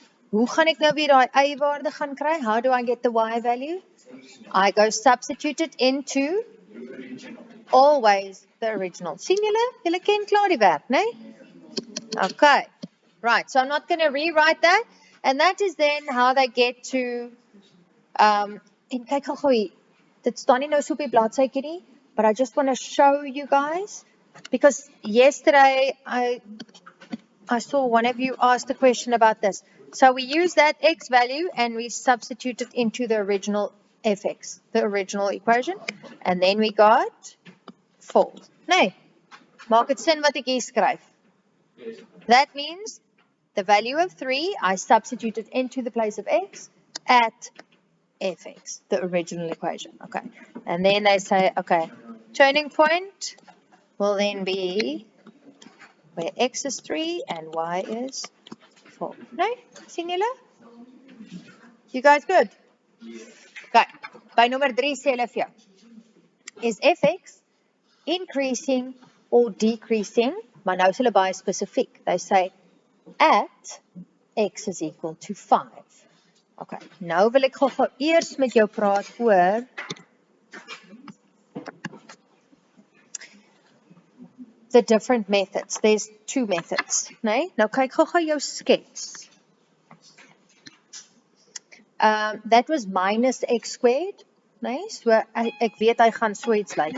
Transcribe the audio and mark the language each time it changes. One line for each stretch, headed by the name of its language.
Afrikaans: Hoe gaan ek nou weer daai y waarde gaan kry?
English: How do I get the y value? I go substitute it into always the original.
Afrikaans: Sien julle? Julle ken klaar die werk, né?
English: Okay. Right, so I'm not going to rewrite that. And that is then how they get to
Afrikaans: en kyk gou hier. Dit staan nie nou so op die bladsytjie nie,
English: but I just want to show you guys because yesterday I saw one of you asked a question about this. So we use that x value and we substitute it into the original fx, the original equation. And then we got 4.
Afrikaans: Nee, maak het sin wat ek hier skryf.
English: That means the value of 3, I substituted into the place of x at fx, the original equation. Okay. And then they say, okay, turning point will then be where x is 3 and y is 4. No?
Afrikaans: Sien julle?
English: You guys good? Okay.
Afrikaans: By nummer 3 sê hulle vir jou.
English: Is fx increasing or decreasing?
Afrikaans: Maar nou is hulle baie spesifiek.
English: They say at x is equal to 5. Okay.
Afrikaans: Nou wil ek gou eers met jou praat oor
English: the different methods. There's 2 methods,
Afrikaans: nee? Nou kyk gou jou skets.
English: That was minus x squared, nee?
Afrikaans: So ek weet hy gaan so iets lyk.